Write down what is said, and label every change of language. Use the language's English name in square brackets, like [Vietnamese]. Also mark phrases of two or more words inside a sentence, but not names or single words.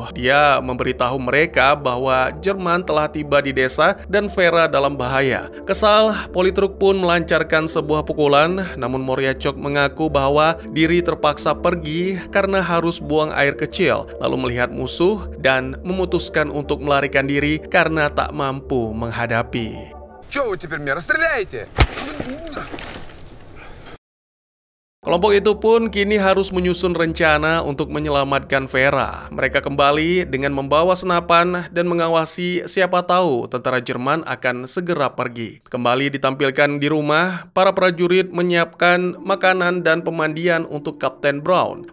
[Indonesian] Dia memberitahu mereka bahwa Jerman telah tiba di desa dan Vera dalam bahaya. Kesal, Politruk pun melancarkan sebuah pukulan, namun Moryachok mengaku bahwa diri terpaksa pergi karena harus buang air kecil, lalu melihat musuh dan memutuskan untuk melarikan diri karena tak mampu menghadapi. [Russian] Чё вы теперь меня расстреляете? [Indonesian] Kelompok itu pun kini harus menyusun rencana untuk menyelamatkan Vera. Mereka kembali dengan membawa senapan dan mengawasi, siapa tahu tentara Jerman akan segera pergi. Kembali ditampilkan di rumah, para prajurit menyiapkan makanan dan pemandian untuk Kapten Brown.